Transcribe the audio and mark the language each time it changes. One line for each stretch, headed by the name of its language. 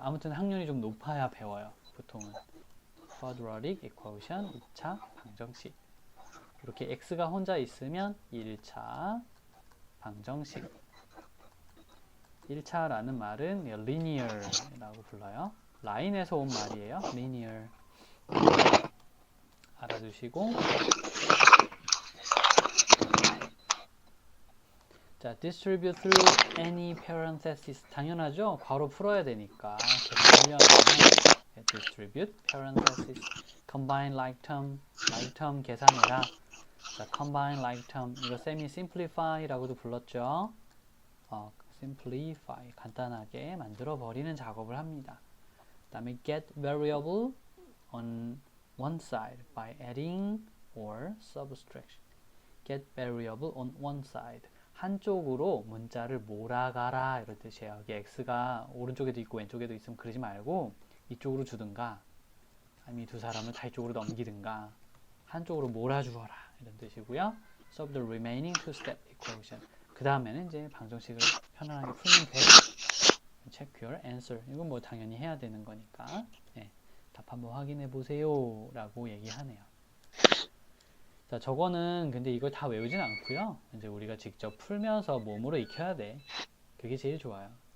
Korean: 아무튼 학년이 좀 높아야 배워요. 보통은 quadratic equation 2차 방정식. 이렇게 x가 혼자 있으면 1차 방정식. 1차라는 말은 linear라고 불러요. 라인에서 온 말이에요. linear.
English: 알아두시고, 자, distribute through any parenthesis.
Korean: 당연하죠? 괄호 풀어야 되니까 계속 풀려면 distribute, parenthesis, combine like term 계산해라. 자, combine like term, 이거 쌤이 simplify라고도 불렀죠. simplify, 간단하게 만들어 버리는 작업을 합니다.
English: 그 다음에 get variable on one side by adding or subtraction. get variable on one side.
Korean: 한쪽으로 문자를 몰아가라 이런 뜻이에요. 여기 x가 오른쪽에도 있고 왼쪽에도 있으면 그러지 말고 이쪽으로 주든가 아니면 두 사람을 다 이쪽으로 넘기든가 한쪽으로 몰아주어라 이런 뜻이고요.
English: solve the remaining two-step equation.
Korean: 그 다음에는 이제 방정식을 편안하게 풀면 돼요.
English: check your answer.
Korean: 이건 뭐 당연히 해야 되는 거니까 답 한번 확인해 보세요 라고 얘기하네요. 자, 저거는 근데 이걸 다 외우진 않고요. 이제 우리가 직접 풀면서 몸으로 익혀야 돼. 그게 제일 좋아요.